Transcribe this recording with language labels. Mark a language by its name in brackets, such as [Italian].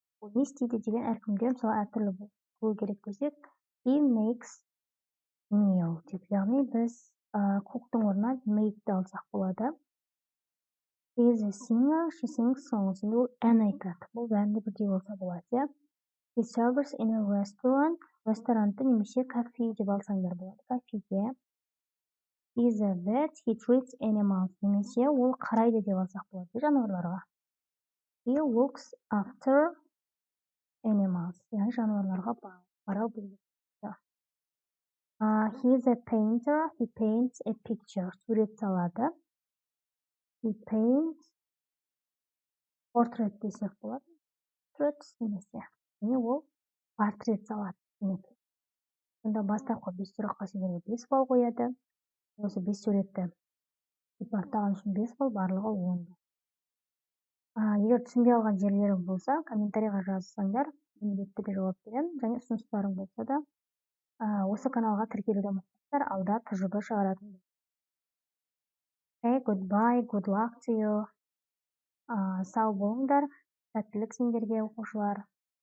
[Kazakh] Ол не істейді деген әркімде мысалы әртүрлі болу керек десек, [English] he makes meal [Kazakh] деп. Яғни біз cook-тың орнына make-ті алсақ болады. [English] He is a singer, she sings songs. [Kazakh] Енді ол ән айтады. Бұл бәрінде бірдей болса болады. [English] He serves in a restaurant. [Kazakh] Ресторанты немесе кафе деп алсаңдар болады. Кафеде. [English] He is a vet, he treats animals. [Kazakh] Немесе ол қарайды деп алсақ болады жануарларға. [English] He looks after animals. [Kazakh] Яғни жануарларға қарау біледі. [English] He is a painter, he paints a picture. [Kazakh] Сурет салады. [English] He paints portrait [Kazakh] десек болады. Portraits немесе. Яғни ол портрет салады. Сонда бастапқы 5 сұраққа сендерге 5 балл қояды. Осы 5 суретті сипаттаған үшін 5 балл, барлығы 10. Егер түсінбей алған жерлерің болса, комментарийға жазсаңдар, міндетті түрде жауап беремін. Және ұсыныстарың болса да, осы каналға тіркелуді ұмытпаңдар, алда тәжірибе шығаратын. [English] Okay, goodbye, good luck to you. [Kazakh] Сау болыңдар, сәттілік сендерге, оқушылар.